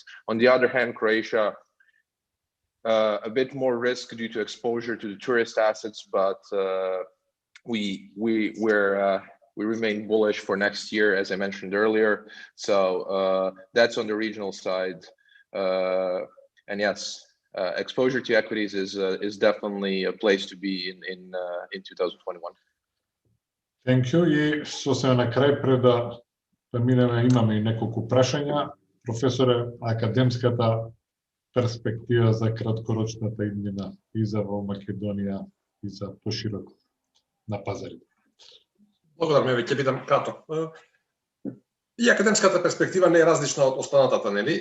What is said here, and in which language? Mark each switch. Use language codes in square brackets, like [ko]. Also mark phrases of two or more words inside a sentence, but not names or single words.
[en] On the other hand, Croatia, a bit more risk due to exposure to the tourist assets, but we remain bullish for next year, as I mentioned earlier. So that's on the regional side, and yes. Exposure to equities is definitely a place to be in 2021. Thank you. [mk] И сосема на крај пред да преминеме, имаме и неколку прашања. Професоре, академската перспектива за краткорочната иднина и за во Македонија и за пошироко на пазарите. Благодарам, ќе бидам краток. И академската перспектива не е различна од останатата, нели?